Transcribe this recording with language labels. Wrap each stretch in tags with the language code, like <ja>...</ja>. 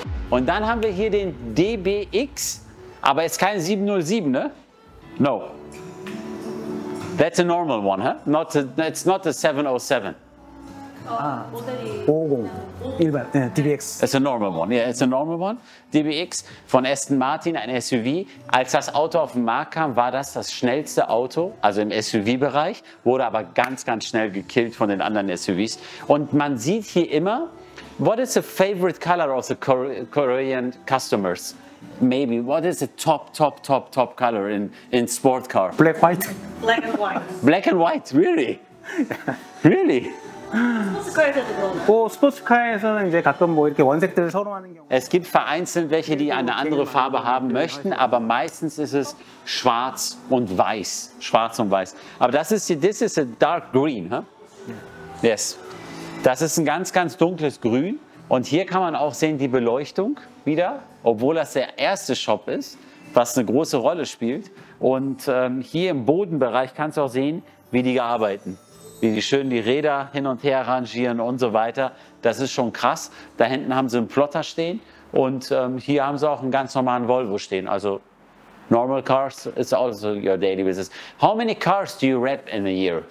<de>Und dann haben wir hier den DBX, aber es ist kein 707, ne?</de> <en>No. That's a normal one, huh? It's not the 707.</en> <ko>모델이 550 일반 네, DBX.</ko> <en>It's a normal one. Yeah, it's a normal one.</en> <de>DBX von Aston Martin, ein SUV. Als das Auto auf den Markt kam, war das schnellste Auto, also im SUV-Bereich, wurde aber ganz, ganz schnell gekillt von den anderen SUVs. Und man sieht hier immer,</de> <en>what is the favorite color of the Korean customers? Maybe, what is the top color in sport car?</en> <ko>블랙 화이트.</ko> <en>black and white. Black and white, really? Really?</en> <ko>스포츠카에서도 그런 스포츠카에서는 이제 가끔 뭐 이렇게 원색들을 선호하는 경우.</ko> <de>Es gibt vereinzelt welche, die eine andere Farbe haben möchten, aber meistens ist es schwarz und weiß. Schwarz und weiß. Aber das ist</de> <en>a dark green, huh? Yes.</en> <de>Das ist ein ganz, ganz dunkles Grün. Und hier kann man auch sehen die Beleuchtung wieder, obwohl das der erste Shop ist, was eine große Rolle spielt. Und hier im Bodenbereich kannst du auch sehen, wie die arbeiten. Wie die schön die Räder hin und her rangieren und so weiter. Das ist schon krass. Da hinten haben sie einen Plotter stehen und hier haben sie auch einen ganz normalen Volvo stehen.</de> <en>Also normal cars is also your daily business. How many cars do you rep in a year?</en>